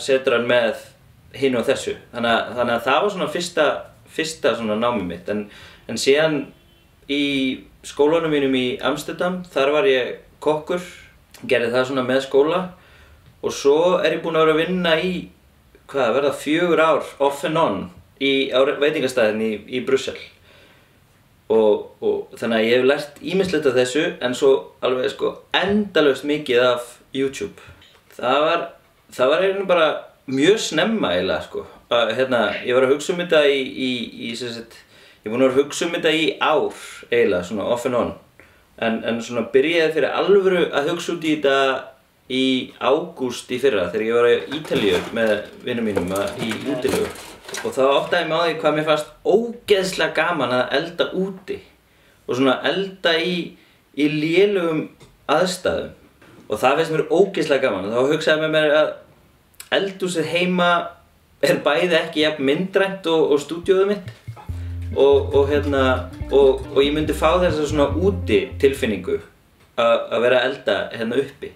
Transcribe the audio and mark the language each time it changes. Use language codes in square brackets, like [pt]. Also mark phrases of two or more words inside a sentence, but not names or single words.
[is] setur hann með hinu og þessu, þannig að það var svona fyrsta svona námið mitt en síðan í skólanum mínum í Amsterdam, þar var ég kokkur, gerði það svona með skóla og svo ég búinn að vera að vinna í, verða 4 ár [en] off and on [is] á veitingastæðinni í Brussel og þannig að ég hef lært ýmislegt af þessu en svo alveg endalaust mikið af YouTube. Það var eiginlega bara mjög snemma eiginlega ég var að hugsa þetta ég er búinn að vera að hugsa þetta í ár eiginlega, svona [en] off and [is] on en svona byrjaði fyrir alvöru að hugsa út í þetta í ágúst í fyrra þegar ég var í Ítalíu með vinum mínum í útilegu og þá áttaði ég mig á því hvað mér fannst ógeðslega gaman að elda úti og svona elda í lélugum aðstæðum og það finnst mér ógeðslega gaman og þá hugsaði ég með mér að eldhúsið heima bæði ekki jafn myndrænt og stúdíóið mitt og ég myndi fá þessa svona úti tilfinningu að vera að elda uppi.